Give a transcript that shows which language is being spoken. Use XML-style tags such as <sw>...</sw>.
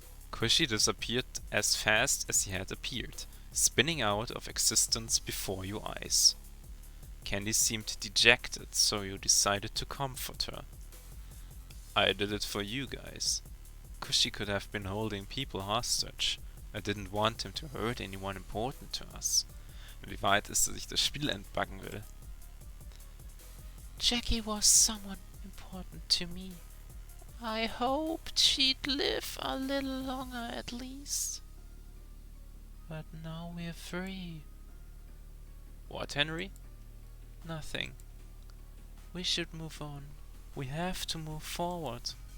<en>Cushy disappeared as fast as he had appeared, spinning out of existence before your eyes. Candy seemed dejected, so you decided to comfort her. I did it for you guys. Cushy could have been holding people hostage. I didn't want him to hurt anyone important to us.</en> <de>Wie weit ist, dass ich das Spiel entbuggen will?</de> <en>Jackie was someone important to me. I hoped she'd live a little longer at least. But now we're free. What, Henry? Nothing. We should move on. We have to move forward.</en>